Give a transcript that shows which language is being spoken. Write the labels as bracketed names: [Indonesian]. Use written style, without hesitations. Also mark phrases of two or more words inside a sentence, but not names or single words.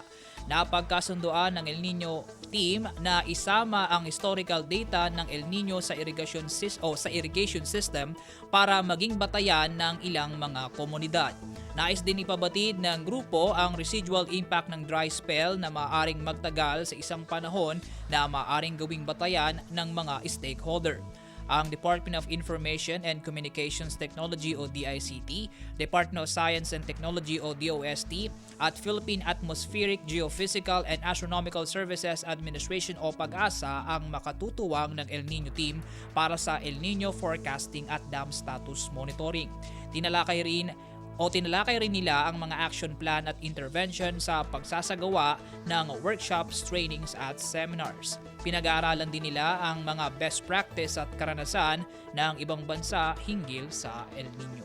[Filipino] Napagkasunduan ng El Nino team na isama ang [English] historical data [Filipino] ng El Nino sa [English] irrigation system [Filipino] para maging batayan ng ilang mga komunidad. Nais din ipabatid ng grupo ang [English] residual impact [Filipino] ng [English] dry spell [Filipino] na maaaring magtagal sa isang panahon na maaaring gawing batayan ng mga stakeholder. Ang Department of Information and Communications Technology o DICT, Department of Science and Technology o DOST, at Philippine Atmospheric, Geophysical and Astronomical Services Administration o PAGASA ang makatutuwang ng El Nino team para sa El Nino forecasting at [English] dam status monitoring. [Filipino] Tinalakay rin nila ang mga [English] action plan [Filipino] at intervention sa pagsasagawa ng workshops, trainings at seminars. Pinag-aaralan din nila ang mga [English] best practice [Filipino] at karanasan ng ibang bansa hinggil sa El Nino.